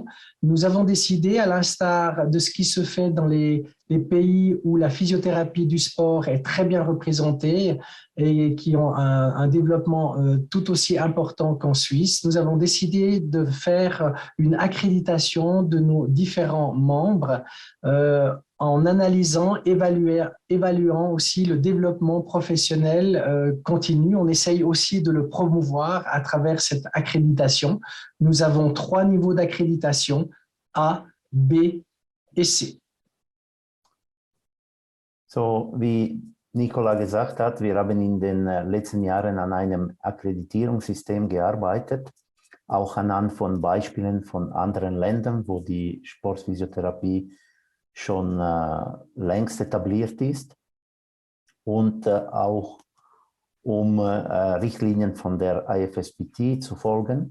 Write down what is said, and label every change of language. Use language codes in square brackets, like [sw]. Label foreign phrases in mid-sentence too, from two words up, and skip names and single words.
[fr] Nous avons décidé, à l'instar de ce qui se fait dans les pays où la physiothérapie du sport est très bien représentée et qui ont un développement tout aussi important qu'en Suisse, nous avons décidé de faire une accréditation de nos différents membres en analysant, évaluant aussi le développement professionnel continu. On essaye aussi de le promouvoir à travers cette accréditation. Nous avons 3 niveaux d'accréditation, A, B et C. [de] So, wie Nicola gesagt hat, wir haben in den letzten Jahren an einem Akkreditierungssystem gearbeitet, auch anhand von Beispielen von anderen Ländern, wo die Sportphysiotherapie schon längst etabliert ist und auch um Richtlinien von der IFSPT zu folgen.